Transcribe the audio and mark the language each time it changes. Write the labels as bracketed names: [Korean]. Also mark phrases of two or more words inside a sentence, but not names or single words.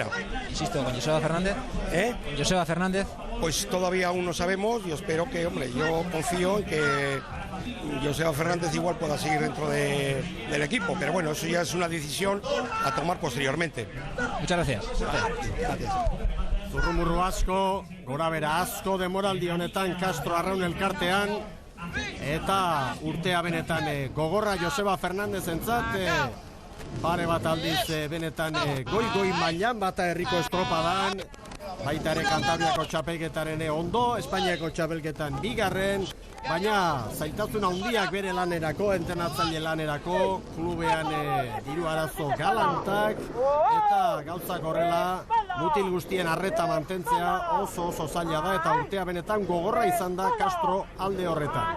[Spanish] Insisto, ¿con Joseba Fernández? ¿Con Joseba Fernández? Pues todavía aún no sabemos. Yo espero que, yo confío en que Joseba Fernández igual pueda seguir dentro del equipo, pero bueno, eso ya es una decisión a tomar posteriormente. Muchas gracias. Gracias. [Basque] Zurrumurru asko, gorabera asko demoraldi honetan Castro Arraun elkartean, eta urtea benetan gogorra Joseba Fernández entzat, pare bat aldiz benetan goi mailan, bata herriko estropadan, baita ere Kantabriako txapelketaren ondo, Espainiako txapelketan 2garren, baina zailtasun handiak bere lanerako, entrenatzaile lanerako, klubean diru arazo galantak, eta gauzak horrela, mutil guztien arreta mantentzea oso zaila da, eta urtea benetan gogorra izan da Castro alde horretan.